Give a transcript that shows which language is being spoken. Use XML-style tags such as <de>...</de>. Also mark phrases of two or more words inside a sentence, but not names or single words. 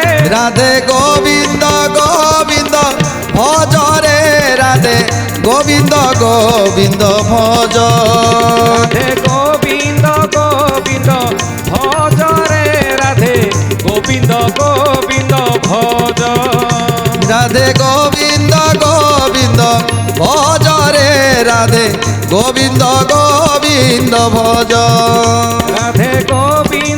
<or>ରାଧେ ଗୋବିନ୍ଦ ଗୋବିନ୍ଦ ଭଜ ରେ ରାଧେ ଗୋବିନ୍ଦ ଗୋବିନ୍ଦ ଭଜ ରାଧେ ଗୋବିନ୍ଦ ଗୋବିନ୍ଦ ଭଜ ରେ ରାଧେ ଗୋବିନ୍ଦ ଗୋବିନ୍ଦ ଭଜ</or> <bn>রাধে গোবিন্দ গোবিন্দ ভজ রে রাধে গোবিন্দ গোবিন্দ ভজ রাধে গোবিন্দ</bn>